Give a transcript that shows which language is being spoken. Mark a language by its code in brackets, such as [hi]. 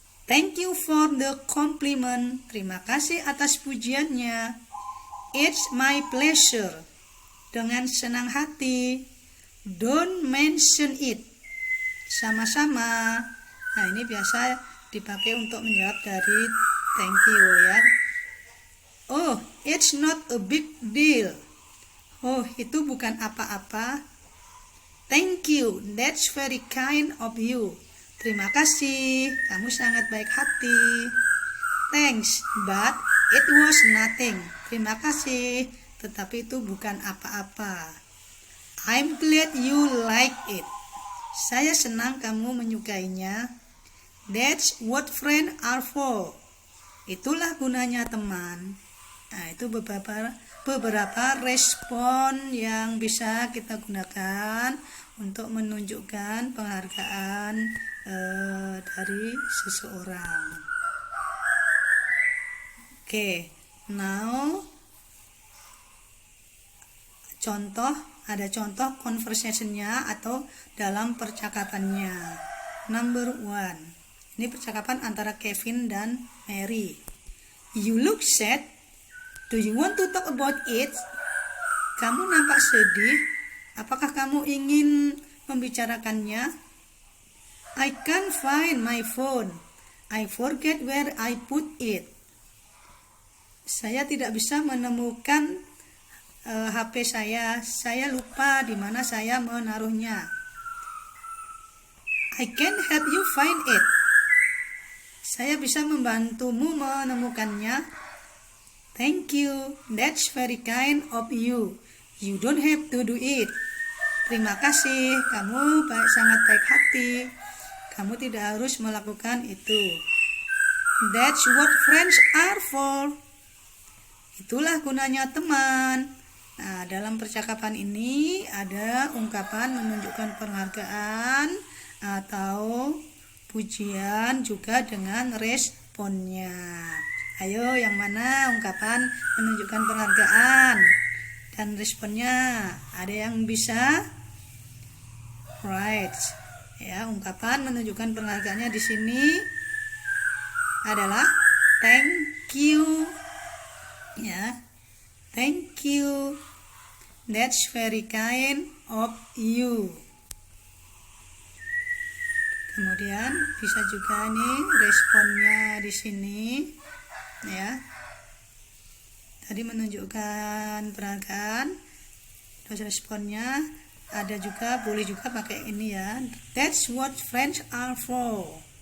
[en] Thank you for the compliment. [id] Terima kasih atas pujiannya. [en] It's my pleasure. [id] Dengan senang hati. [en] Don't mention it. [id] Sama-sama. Nah, ini biasa dipakai untuk menjawab dari thank you ya. [en] Oh, it's not a big deal. [id] Oh, itu bukan apa-apa. [en] Thank you. That's very kind of you. [id] Terima kasih. Kamu sangat baik hati. [en] Thanks, but it was nothing. [id] Terima kasih, tetapi itu bukan apa-apa. [en] I'm glad you like it. [id] Saya senang kamu menyukainya. [en] That's what friends are for. [id] Itulah gunanya teman. Nah, itu beberapa respon yang bisa kita gunakan untuk menunjukkan penghargaan dari seseorang. Oke, now ada contoh conversation-nya atau dalam percakapannya. [en] Number 1. [id] Ini percakapan antara Kevin dan Mary. [en] You look sad. Do you want to talk about it? [id] Kamu nampak sedih. Apakah kamu ingin membicarakannya? [en] I can't find my phone. I forget where I put it. [id] Saya tidak bisa menemukan HP saya. Saya lupa di mana saya menaruhnya. [en] I can help you find it. [id] Saya bisa membantumu menemukannya. [en] Thank you. That's very kind of you. You don't have to do it. [id] Terima kasih. Kamu sangat baik hati. Kamu tidak harus melakukan itu. [en] That's what friends are for. [id] Itulah gunanya teman. Nah, dalam percakapan ini ada ungkapan menunjukkan penghargaan atau pujian juga dengan responnya. Ayo, yang mana ungkapan menunjukkan penghargaan dan responnya? Ada yang bisa? Right. Ya, ungkapan menunjukkan penghargaannya di sini adalah thank you. Ya. [en] Thank you. That's very kind of you. [id] Kemudian bisa juga nih responnya di sini. Ya, tadi menunjukkan penghargaan, terus responnya ada juga, boleh juga pakai ini ya. [en] That's what friends are for.